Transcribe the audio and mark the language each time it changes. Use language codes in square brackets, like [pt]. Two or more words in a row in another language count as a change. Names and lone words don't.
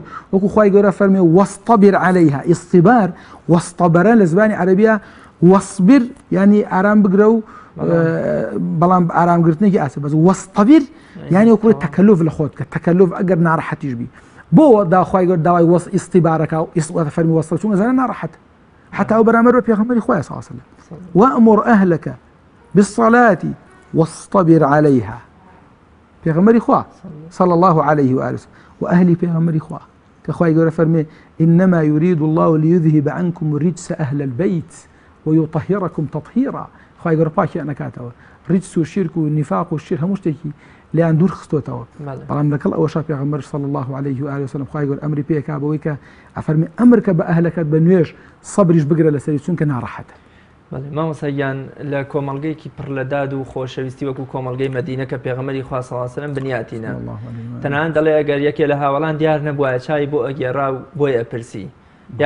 [ckb] وەکو خوای گەورە فەرمێ [ar] وەستەبر عەلەیها، [ckb] ئیستیبار وەستەبەرە لە زمانی عەرەبیە وەصبر ینی ئارام بگرە و بەڵام ئارامگرتنێکی ئاسە، بەس وەستەبر یعنی وەکو تەکەلوف لە خۆت کە تەکەلوف ئەگەر ناڕەحەتیش بی بۆ داخوای گەورە داوای ئیستیبارەکە و فەرمی وەستە چونکە زانە ناڕەحەت حتى ئەو بەرامبەر بە پێغەمبەری خۆی [ar] صلی الله علیه و سلم وأمر أهلك بالصلاة واصطبر عليها. [ckb] پێغەمبەری خوا [ar] صلى الله عليه وآله وسلم وأهلي [ckb] پێغەمبەری خوا کە خوای گەورە فەرمێ [ar] إنما يريد الله ليذهب عنكم الرجس أهل البيت ويطهركم تطهيرا. [ckb] خوای گەورە پاکیان نەکاتەوە، ڕجس و شرک و نیفاق و شیر هەموو شتێکی لیان دوور خستۆتەوە. بەڵام لەگەڵ ئەوەشا پێغەمبەر [ar] صلی الله عليه وآله وسلم [ckb] خوای گەورە ئەمری پێکا بەوەی کە ئەفەرمێ ئەمرکە بە ئەهلەکەت بە نوێژ سەبریش بگرە لەسەری چونکە ناڕەحەتە. مامۆسایان لە کۆمەڵگەیەکی پڕ لە داد و خۆشەویستی وەکو کۆمەڵگەی مەدینە کە پێغەمبەری خوا [ar] صلی الله علیه و سلم [ckb] بنیاتینە، تەنانەت دەڵێ ئەگەر یەکێ لە هاوڵان دیار نەبووایە چای بۆ ئەگێڕا و بۆی ئەپرسی، یا